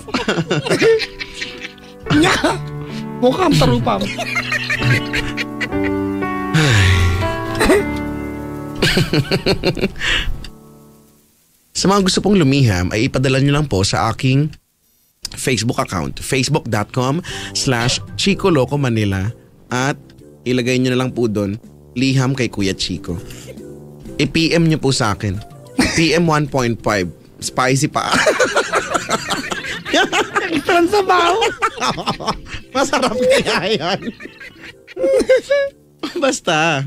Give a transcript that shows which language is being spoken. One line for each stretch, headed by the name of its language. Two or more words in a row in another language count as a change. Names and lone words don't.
Filipino: Nya, mukhang tarupa mo. Sa mga gusto pong lumiham ay ipadala nyo lang po sa aking Facebook account, facebook.com/Chico Loco Manila, at ilagay nyo na lang po doon, liham kay Kuya Chico. I-PM nyo po sa akin. PM 1.5. Spicy pa. Parang sabaw. Masarap kaya yan. Basta.